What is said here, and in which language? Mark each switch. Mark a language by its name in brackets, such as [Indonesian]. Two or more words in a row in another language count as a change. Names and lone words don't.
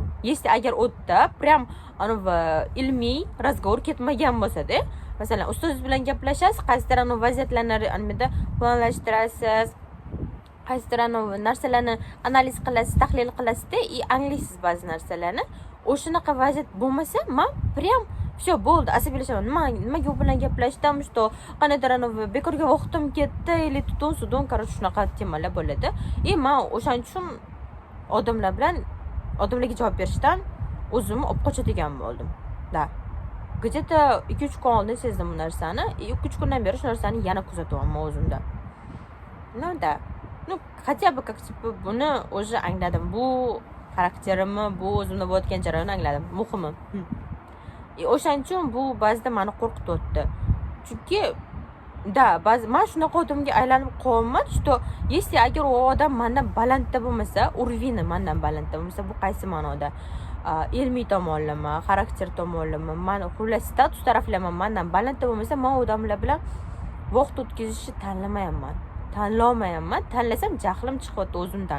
[Uzbek] Если agar o'tda прям ilmiy razgovor ketmagan bo'lsa-da, masalan, ustoz bilan gaplashasiz, qaysidir vaziyatlarni planlashtirasiz, qaysidir narsalarni analiz qilasiz, tahlil qilasiz-da, anglaysiz ba'zi narsalarni. O'shanaqa vaziyat bo'lmasa, men [Russian] прям все [Uzbek] bo'ldi, asabiylashaman. Nimaga u bilan gaplashdim, что qanaqadir bekorga vaqtim ketdi, или tutun-sudun, короче, shunaqa temalar bo'ladi. Men o'shaning uchun odamlarga javob berishdan o'zimni olib qochadigan bo'ldim. Da. Где-то 2-3 kun oldin sezdim bu narsani. 2-3 kundan beri shu narsani yana kuzatyapman o'zimda. Da. [Russian] Хотя бы как типа [Uzbek] buni o'zi angladim. Bu xarakterimni, bu o'zimda bo'layotgan jarayonni angladim. Muhimi. O'shaning uchun bu ba'zida meni qo'rqityapti. Chunki men shunaqa odamga aylanib qolman, что если agar u odam mendan balandda bo'lmasa, urvini mendan balandda bo'lmasa, bu qaysi ma'noda? Ilmiy tomonlama, xarakter tomonlama, men xullas status taraflama mendan balandda bo'lmasa, men odamlar bilan vaqt o'tkazishni tanlamayapman. Tanlasam jahlim chiqyapti o'zimdan.